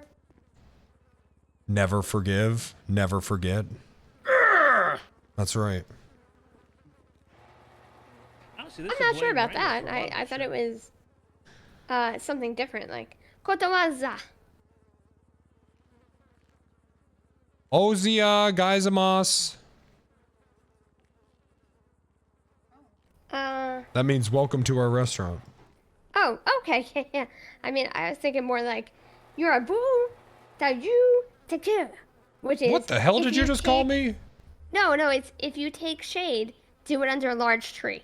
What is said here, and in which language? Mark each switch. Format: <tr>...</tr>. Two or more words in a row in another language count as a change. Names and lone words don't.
<en>Never forgive, never forget. That's right. I'm not sure about that. I thought it was something different, like kotowaza. Ozia Geisamos. That means welcome to our restaurant. Oh, okay, yeah. I mean, I was thinking more like, you're a boo, that you take care. Which is, What the hell did you just call me? No, it's if you take shade, do it under a large tree.</en>